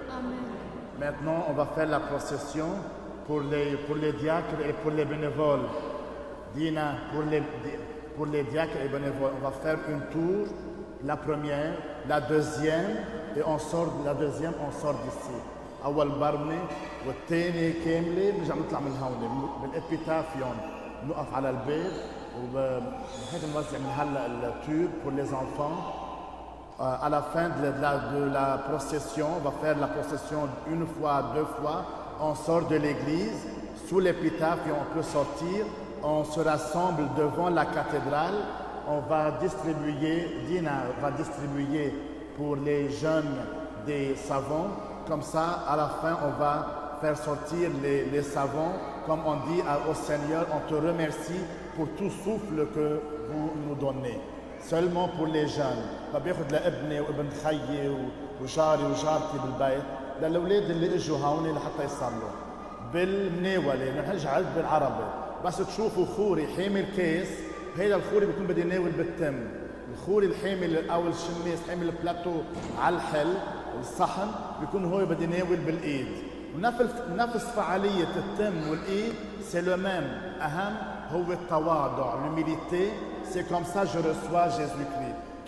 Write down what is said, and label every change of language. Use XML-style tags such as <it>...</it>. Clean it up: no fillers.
<fr>Amen. Maintenant, on va faire la procession pour les diacres et pour les bénévoles. Dina, pour les diacres et bénévoles, on va faire une tour, la première, la deuxième, et on sort de la deuxième, on sort d'ici.</fr> <ar>أول برمة والثاني كاملة بنرجع نطلع من هون بالإبيتافيون نقف على الباب وهيك نوزع من هلا التوب</ar> <fr>pour les enfants. À la fin de la procession, on va faire la procession une fois, deux fois. On sort de l'église, sous l'épitaphe et on peut sortir. On se rassemble devant la cathédrale. on va distribuer, Dina va distribuer pour les jeunes des savons. Comme ça, à la fin, on va faire sortir les savons. Comme on dit au Seigneur, on te remercie pour tout souffle que vous nous donnez. Seulement pour les jeunes.</fr> <ar>فبياخد لابني وابن خيي وجاري وجارتي بالبيت للاولاد اللي اجوا هون لحتى يصلوا. بالمناوله بنرجع بالعربي. بس تشوفوا خوري حامل كاس، هيدا الخوري بيكون بده يناول بالتم. الخوري الحامل او الشماس حامل البلاتو على الحل الصحن بيكون هو بده يناول بالايد. نفس فعاليه التم والايد سي لو ميم. اهم هو التواضع،</ar> <fr>l'humilité. C'est comme ça que je reçois Jésus-Christ.</fr>